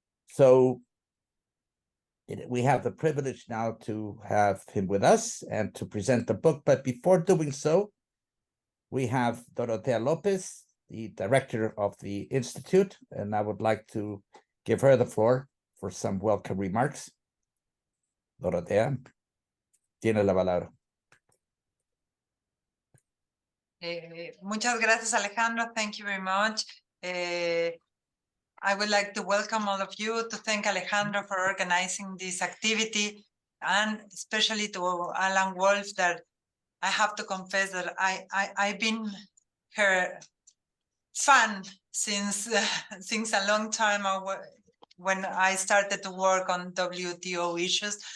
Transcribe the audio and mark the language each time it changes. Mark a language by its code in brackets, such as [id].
[en] So we have the privilege now to have him with us and to present the book. But before doing so, we have Dorotea Lopez, the director of the Institute, and I would like to give her the floor for some welcome remarks. [es] Dorotea, tiene la palabra. Muchas gracias, Alejandro. [en] Thank you very much. I would like to welcome all of you, to thank Alejandro for organizing this activity, and especially to Alan Wolff, that I have to confess that I've been her fan since a long time when I started to work on WTO issues.